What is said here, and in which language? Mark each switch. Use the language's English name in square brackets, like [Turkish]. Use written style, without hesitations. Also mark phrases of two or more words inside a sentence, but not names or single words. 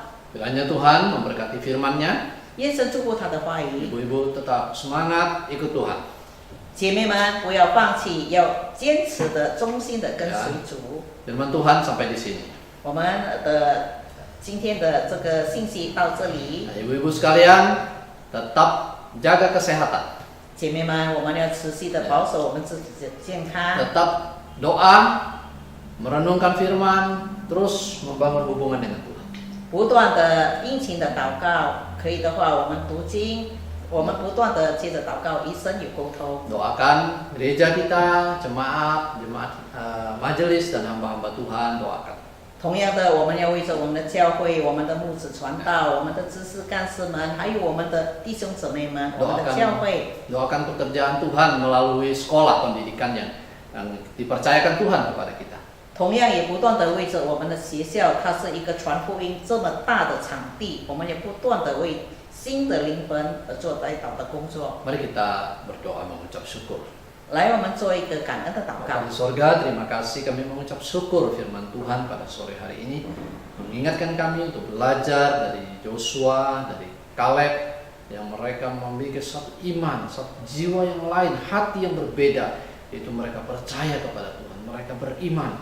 [Indonesian] Kiranya Tuhan memberkati firman-Nya. [Chinese] 愿神祝福他的话语。 [Indonesian] Ibu-ibu tetap semangat ikut Tuhan. [Chinese] 姐妹们不要放弃，要坚持的、忠心的跟随主。 [Indonesian] Firman Tuhan sampai di sini. [Chinese] 我们的今天的这个信息到这里。 [Indonesian] Nah, ibu-ibu sekalian tetap jaga kesehatan. [Chinese] 姐妹们，我们要持续的保守我们自己的健康， [Indonesian] Tetap doa, merenungkan firman, terus membangun hubungan dengan Tuhan. [Chinese] 不断的殷勤的祷告。可以的话，我们读经，我们不断的接着祷告，与神有沟通。 [Indonesian] Doakan gereja kita, jemaat majelis dan hamba-hamba Tuhan, doakan. [Chinese] 同样的，我们要为着我们的教会、我们的牧子传道、我们的知识干事们，还有我们的弟兄姊妹们，我们的教会。 [Indonesian] Doakan pekerjaan Tuhan melalui sekolah pendidikan yang dipercayakan Tuhan kepada kita. [Chinese] 同样也不断的为着我们的学校，它是一个传福音这么大的场地，我们也不断的为新的灵魂而做代祷的工作。 [Indonesian] Mari kita berdoa mengucap syukur. [Chinese] 来，我们做一个感恩的祷 [Indonesian] Bapa [Chinese] 告。 [Indonesian] di sorga, terima kasih kami mengucap syukur firman Tuhan pada sore hari ini. Mengingatkan kami untuk belajar dari Joshua, dari Kaleb, yang mereka memiliki satu iman, satu jiwa yang lain, hati yang berbeda. Itu mereka percaya kepada Tuhan, mereka beriman.